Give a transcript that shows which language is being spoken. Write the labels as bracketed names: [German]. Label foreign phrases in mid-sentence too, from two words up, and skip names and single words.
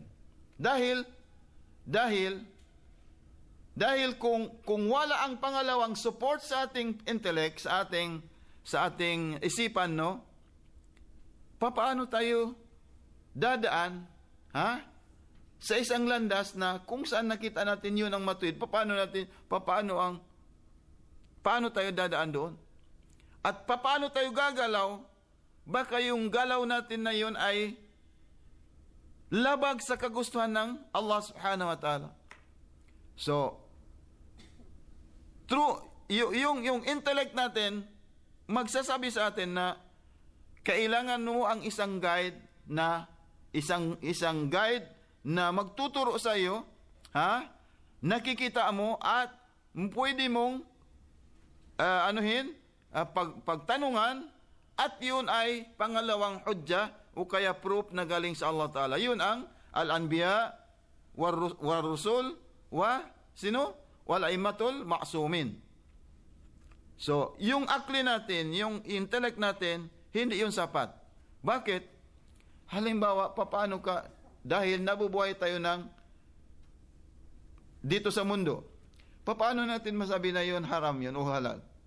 [Filipino] Dahil kung wala ang pangalawang support sa ating intellect, sa ating isipan, papaano tayo dadaan sa isang landas na kung saan nakita natin yun ang matuwid? Paano tayo dadaan doon? At paano tayo gagalaw? Baka yung galaw natin na yun ay labag sa kagustuhan ng Allah [Arabic] سبحانه وتعالى. [English] So, through [Filipino] yung intellect natin, magsasabi sa atin na kailangan mo ang isang guide na magtuturo sa iyo, nakikita mo at pwede mong pagtanungan, at yun ay pangalawang hujja o kaya proof na galing sa Allah Ta'ala. Yun ang [Arabic] الأنبياء والرسل والأئمة المعصومين. [Filipino] So, yung akli natin, yung intellect natin, hindi yun sapat. Bakit? Halimbawa, paano ka, dahil nabubuhay tayo dito sa mundo, paano natin masabi na yun haram yun o halal?